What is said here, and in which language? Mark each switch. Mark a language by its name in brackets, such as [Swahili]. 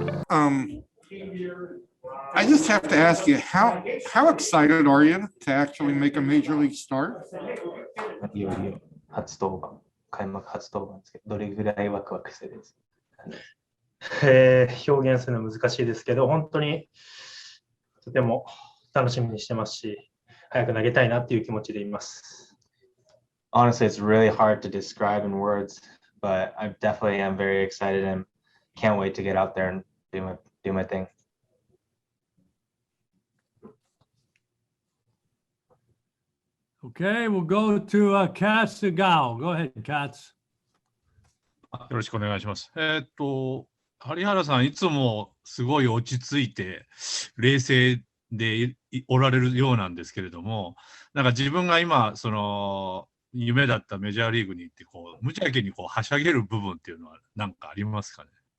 [English] um, I just have to ask you, how excited are you to actually make a major league start? [Japanese] いよいよ初登板、開幕初登板ですけど、どれぐらいワクワクしてるんですか？表現するの難しいですけど、本当にとても楽しみにしてますし、早く投げたいなっていう気持ちでいます。 [English] Honestly, it's really hard to describe in words, but I definitely am very excited and can't wait to get out there and do my thing. Okay, we'll go to Katz Sugao. Go ahead, Katz. [Japanese] よろしくお願いします。有原さん、いつもすごい落ち着いて、冷静でおられるようなんですけれども、なんか自分が今、夢だったメジャーリーグに行って、無邪気にはしゃげる部分っていうのは何かありますかね？